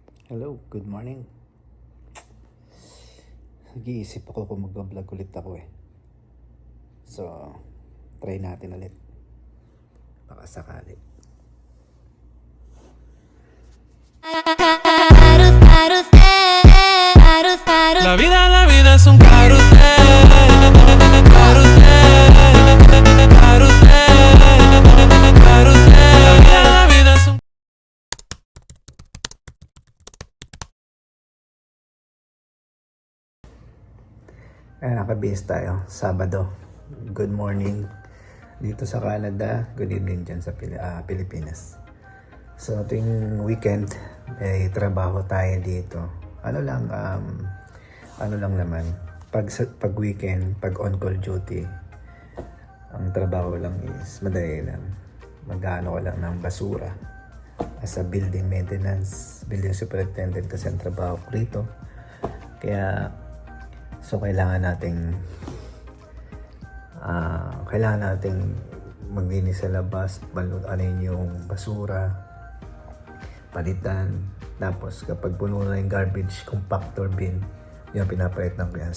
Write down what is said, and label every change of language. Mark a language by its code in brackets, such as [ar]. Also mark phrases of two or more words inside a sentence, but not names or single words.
[en] Hello, good morning. [tl] Nag-iisip ako kung mag-vlog ulit ako eh. So, try natin ulit. Baka sakali. [es] La vida es un carrusel, carrusel, carrusel, carrusel. La vida es un [tl] Nakabihis tayo. Sabado. [en] Good morning [tl] dito sa Canada. [en] Good evening [tl] dyan sa Pilipinas. So, tuwing weekend, may trabaho tayo dito. Ano lang naman. Pag weekend, pag [en] on-call duty, [tl] ang trabaho lang is madali lang. Mag-ano ka lang ng basura. [en] As a building maintenance, building superintendent [tl] kasi ang trabaho ko rito. Kaya, so kailangan nating maglinis sa labas, balutin yung basura, palitan. Tapos kapag puno na yung [en] garbage compactor bin, [tl] yung pinapalitan ko yan.